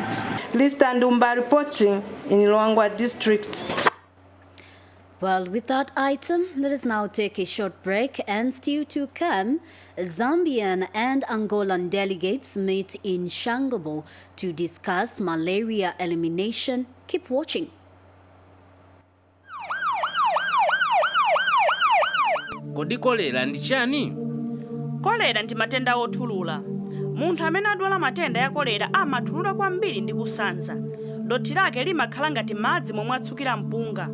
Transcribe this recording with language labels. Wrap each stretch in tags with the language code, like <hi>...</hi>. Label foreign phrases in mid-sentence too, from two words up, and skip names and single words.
<en>Lista Ndumba reporting in Luangwa District. Well, with that item, let us now take a short break, and still to come, Zambian and Angolan delegates meet in Shangobo to discuss malaria elimination. Keep watching.</en> <ny>Kodi cholera ndi chani? Cholera ndi matenda othulula. Munthu amene adwala matenda ya cholera amathulula kwambiri ndi kusanza. Dothi lake limakhala ngati madzi momwe atsukira mpunga.</ny>